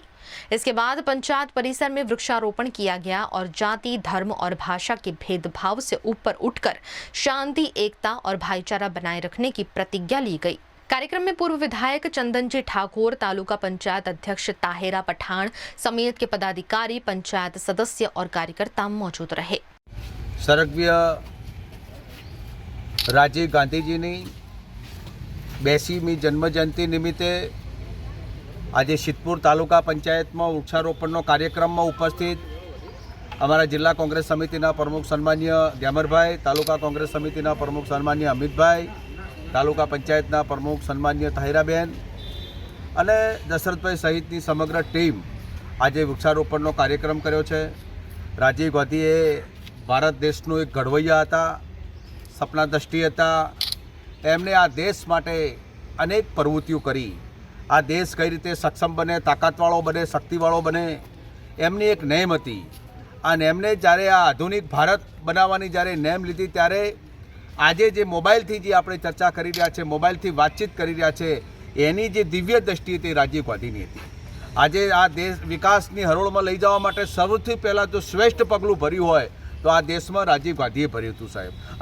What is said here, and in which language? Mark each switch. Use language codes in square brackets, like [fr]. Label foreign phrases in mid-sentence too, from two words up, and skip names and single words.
[hi] इसके बाद पंचायत परिसर में वृक्षारोपण किया गया और जाति, धर्म और भाषा के भेदभाव से ऊपर उठकर शांति, एकता और भाईचारा बनाए रखने की प्रतिज्ञा ली गई। कार्यक्रम में पूर्व विधायक चंदनजी ठाकुर, तालुका पंचायत अध्यक्ष ताहेरा पठान समेत के पदाधिकारी, पंचायत सदस्य और कार्यकर्ता मौजूद रहे। [gu] સ્વર્ગીય રાજીવ ગાંધીજીની 82મી જન્મજયંતી નિમિત્તે આજ સિદ્ધપુર તાલુકા પંચાયત में વૃક્ષારોપણ કાર્યક્રમ में ઉપસ્થિત અમરા જિલ્લા કોંગ્રેસ સમિતિ પ્રમુખ સન્માન્ય ગ્યામરભાઈ, તાલુકા કોંગ્રેસ સમિતિ પ્રમુખ સન્માન્ય અમિતભાઈ, તાલુકા પંચાયતના પ્રમુખ સન્માન્ય તાહિરાબેન અને દશરથભાઈ સહિતની સમગ્ર ટીમ આજ વૃક્ષારોપણનો કાર્યક્રમ કર્યો છે। રાજીવ ગાંધી ભારત દેશનો એક ઘડવૈયા હતા, સપનાદૃષ્ટિ હતા। એમણે આ દેશ માટે અનેક પ્રવૃત્તિઓ કરી। આ દેશ કઈ રીતે સક્ષમ બને, તાકતવાળો બને, શક્તિવાળો બને, એમની એક નેમ હતી। આ નેમને જ્યારે આ આધુનિક ભારત બનાવવાની જ્યારે નેમ લીધી ત્યારે આજે જે મોબાઈલથી જે આપણે ચર્ચા કરી રહ્યા છે, મોબાઈલથી વાતચીત કરી રહ્યા છે, એની જે દિવ્ય દ્રષ્ટિ હતી રાજીવ ગાંધીની હતી। આજે આ દેશ વિકાસની હરોળમાં લઈ જવા માટે સૌથી પહેલાં જો શ્રેષ્ઠ પગલું ભર્યું હોય તો આ દેશમાં રાજીવ ગાંધીએ ભર્યું હતું સાહેબ।